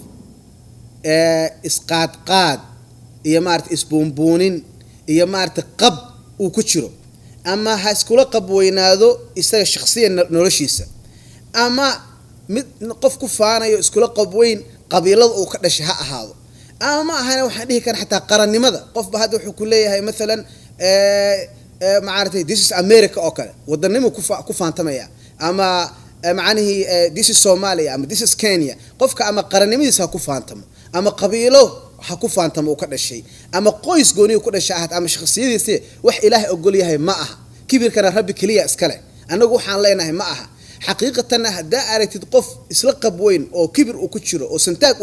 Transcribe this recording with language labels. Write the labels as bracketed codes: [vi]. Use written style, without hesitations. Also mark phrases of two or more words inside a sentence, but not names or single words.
[so] isqaad iyo ma aragtay isbuunbuunin iyo ma aragtay qab uu ku jiro ama ha iskula qab weynaado isaga shakhsiyan noloshiisa ama mid qof ku faanayo iskula qab weyn qabiilada uu ka dhashay ha ahaado ama ahana waxa dhihi kan xataa qarannimada qofba hadda wuxuu ku leeyahay midalan ma aragtay [en] this is America [so] oo kale wadanimo ku faantamaya ama macnaheedu [en] this is Somalia [so] ama [en] this is Kenya [so] qofka ama qarannimadiisa ku faantamo ama qabiilo ha ku faantamo uu ka dhashay ama qoys gooni ku dhashay ama shakhsiyadiisa wax ilaahay ogol yahay ma aha kibirkana rabbi kaliya iskale anagu waxaan leenahay ma aha xaqiiqatan hadda aragtid qof isla qab weyn oo kibir uu ku jiro oo santaag uu